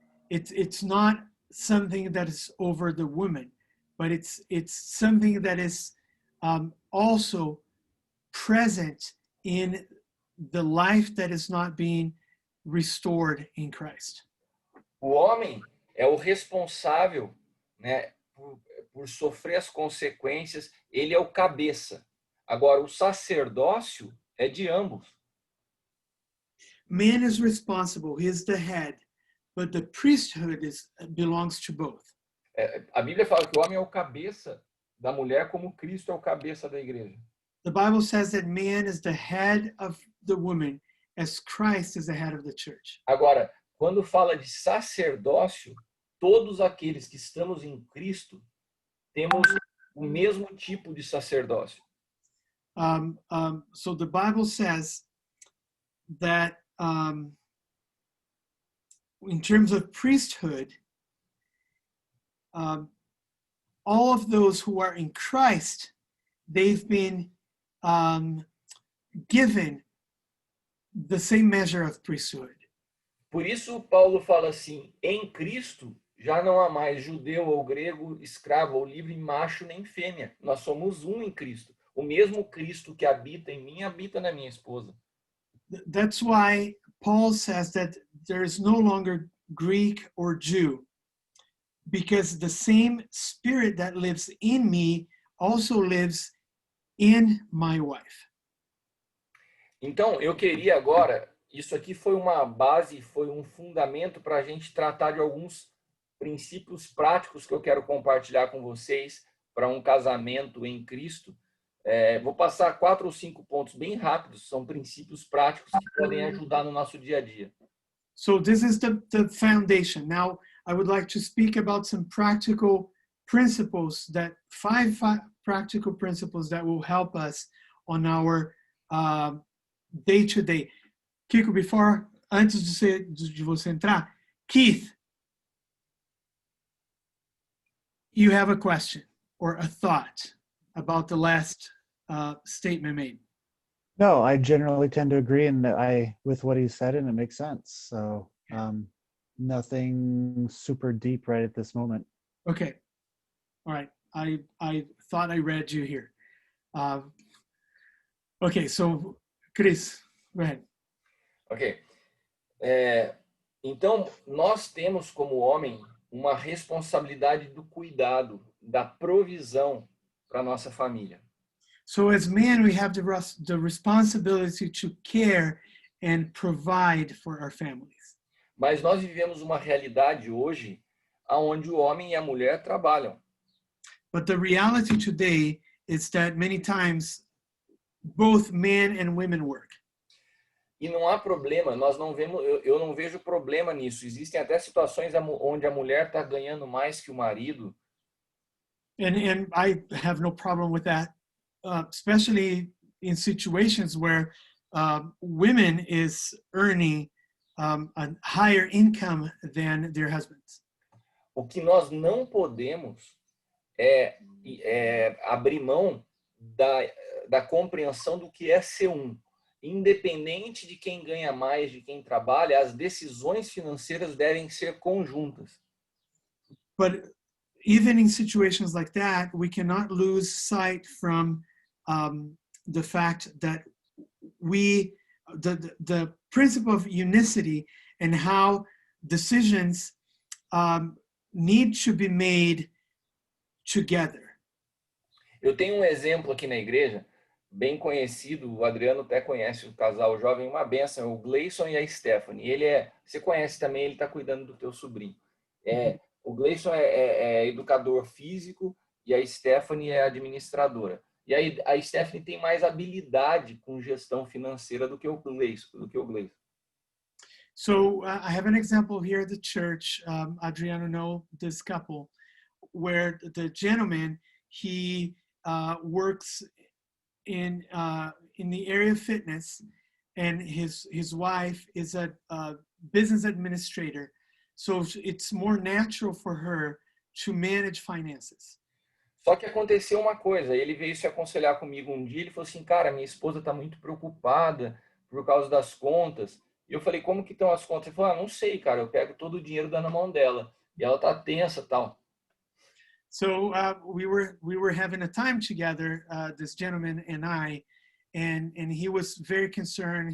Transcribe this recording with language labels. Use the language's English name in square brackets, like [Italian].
[English] It's not something that is over the woman, but it's something that is also present in the life that is not being restored in Christ. [Portuguese] O homem é o responsável, né, por sofrer as consequências, ele é o cabeça. Agora, o sacerdócio é de ambos. [English] man is responsible, he is the head, but the priesthood belongs to both. [Portuguese] A Bíblia fala que o homem é o cabeça da mulher como Cristo é o cabeça da igreja. [English] The Bible says that man is the head of the woman as Christ is the head of the church. [Portuguese] Agora, quando fala de sacerdócio, todos aqueles que estamos em Cristo temos o mesmo tipo de sacerdócio. [English] So the Bible says that in terms of priesthood, all of those who are in Christ, they've been given the same measure of priesthood. [Portuguese] Por isso, Paulo fala assim, em Cristo já não há mais judeu ou grego, escravo ou livre, macho nem fêmea. Nós somos um em Cristo. O mesmo Cristo que habita em mim, habita na minha esposa. [English] That's why Paul says that there is no longer Greek or Jew, because the same spirit that lives in me also lives in my wife. [Portuguese] Então, eu queria agora, isso aqui foi uma base, foi um fundamento para a gente tratar de alguns princípios práticos que eu quero compartilhar com vocês para um casamento em Cristo. Vou passar 4 ou 5 pontos bem rápidos, são princípios práticos que podem ajudar no nosso dia a dia. [English] So this is the foundation. Now, I would like to speak about some practical principles, five practical principles that will help us on our day-to-day. Kiko, [Portuguese] antes de você entrar, [English] Keith, you have a question or a thought about the last statement made? No, I generally tend to agree with what he said, and it makes sense. So nothing super deep right at this moment. Okay. All right. I thought I read you here. Okay, so Chris, go ahead. Ok. [Portuguese] Então, nós temos como homem uma responsabilidade do cuidado, da provisão para a nossa família. [English] So as men, we have the responsibility to care and provide for our families. [Portuguese] Mas nós vivemos uma realidade hoje onde o homem e a mulher trabalham. [English] But the reality today is that many times both men and women work. [Portuguese] E não há problema, eu não vejo problema nisso. Existem até situações onde a mulher está ganhando mais que o marido. [English] And I have no problem with that, especially in situations where women is earning a higher income than their husbands. [Portuguese] O que nós não podemos é abrir mão da compreensão do que é ser um. Independente de quem ganha mais, de quem trabalha, as decisões financeiras devem ser conjuntas. [English] But even in situations like that, we cannot lose sight from the fact that the principle of unicity and how decisions need to be made together. [Portuguese] Eu tenho um exemplo aqui na igreja, bem conhecido, o Adriano até conhece o casal jovem, uma benção, o Gleison e a Stephanie. Você conhece também, ele está cuidando do teu sobrinho. O Gleison é educador físico e a Stephanie é administradora. E aí a Stephanie tem mais habilidade com gestão financeira do que o Gleison. [English] So I have an example here at the church. Adriano know this couple, where the gentleman, he works in the area of fitness, and his wife is a business administrator. So it's more natural for her to manage finances. [Portuguese] Só que aconteceu uma coisa, ele veio se aconselhar comigo um dia, ele falou assim, cara, minha esposa está muito preocupada por causa das contas. E eu falei, como que estão as contas? Ele falou, não sei, cara, eu pego todo o dinheiro dando na mão dela. E ela tá tensa e tal. [English] So we were having a time together, this gentleman and I, and he was very concerned.